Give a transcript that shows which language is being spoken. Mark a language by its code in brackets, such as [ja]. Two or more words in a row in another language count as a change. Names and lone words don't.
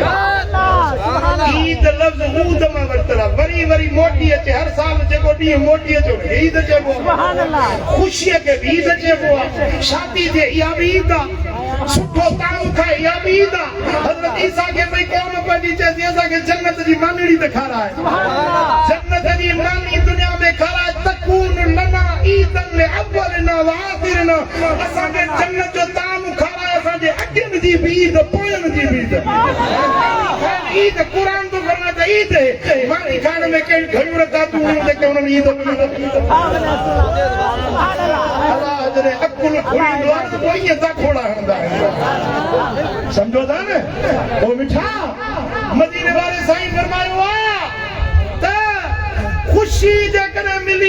[sd] ईद लफ़्ज़ ऊद मां वरितल आहे वरी वरी मोटी अचे हर साल जेको ॾींहुं मोटी अचे ईद चइबो आहे ख़ुशीअ खे बि ईद चइबो आहे शादी थिए इहा बि ईद आहे सुठो ताम खाए इहा बि ईद आहे हज़रत ईसा खे भई क़ौम पंहिंजी चएसि असांखे जन्नत जी मानड़ी ॾेखाराए जन्नत जी मानी दुनिया में खाराए [ar] تكون لنا عيدا لأولنا وآخرنا [sd] असांखे जन्नत जो ताम खाराए असांजे अॻियनि जी बि ईद पोयनि जी बि ईद क़ुरान तो करना त ईद मानी खाइण में कहिड़ी घणियूं रकातूं आहिनि जेके उन्हनि ईद अलाह जॾहिं अकुल खुलींदो आहे त पोइ ईअं था खोड़ा हणंदा आहिनि सम्झो था न पोइ मिठा मदीने वारे साईं फरमायो आहे त ख़ुशी जेकॾहिं मिली